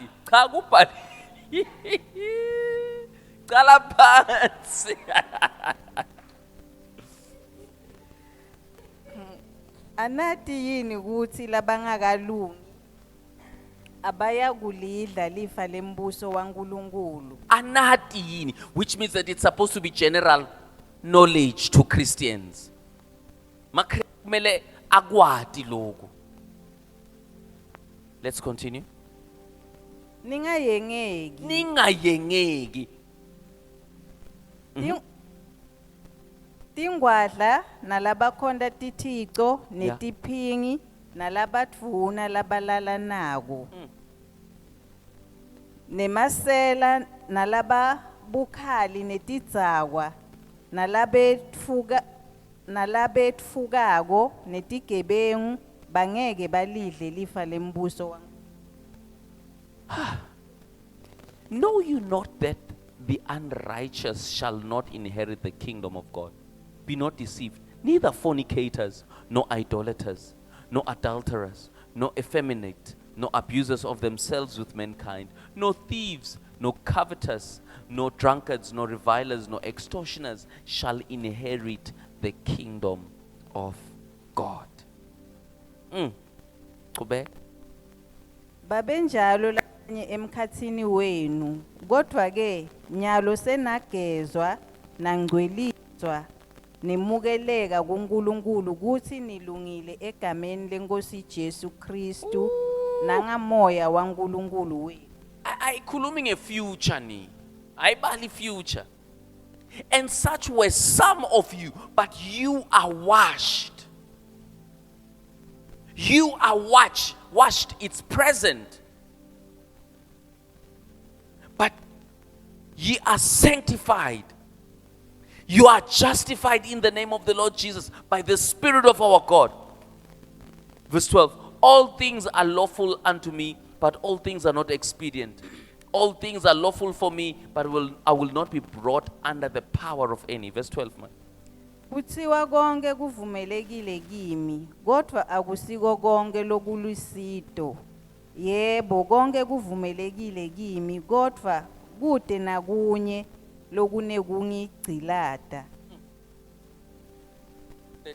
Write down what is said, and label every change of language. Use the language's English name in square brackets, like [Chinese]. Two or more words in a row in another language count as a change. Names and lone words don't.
[Swati] Cha kubhali. Cala phansi. Anathi yini ukuthi labangakalungi abayakulidla lifa lembuso waNkulunkulu. Anathi yini, [English] which means that it's supposed to be general knowledge to Christians. [Swati] Kumele akwati lokho. [English] Let's continue. [Swati] Ningayengeki. Ningayengeki. Tingwadla nalabakhonda tithixo netiphingi nalabathuna labalala nako. Nemasela nalababukhali netidzakwa nalabetfukako netigebengu bangeke balidle lifa lembuso waNkulunkulu. [English] Know you not that the unrighteous shall not inherit the kingdom of God? Be not deceived. Neither fornicators, nor idolaters, nor adulterers, nor effeminate, nor abusers of themselves with mankind, nor thieves, nor covetous, nor drunkards, nor revilers, nor extortioners shall inherit the kingdom of God. [Swati] Qhubeka. Babenjalo labanye emkhathini wenu, kodwa ke nyalo senagezwa nangcweliswa nemukeleka kuNkulunkulu kuthi nilungile egameni leNkosi Jesu Kristu nangamoya waNkulunkulu wenu. Ayikhulumi ngefuture ni. Ayibali future. [English] And such were some of you, but you are washed. You are washed, it's present. But ye are sanctified. You are justified in the name of the Lord Jesus by the Spirit of our God. Verse 12, all things are lawful unto me, but all things are not expedient. All things are lawful for me, but I will not be brought under the power of any. Verse 12, man. [Swati] Kuthiwa konke kuvumelekile kimi, kodwa akusiko konke lokulusito. Yebo, konke kuvumelekile kimi, kodwa kude nakunye lokunekungigcilata. 13.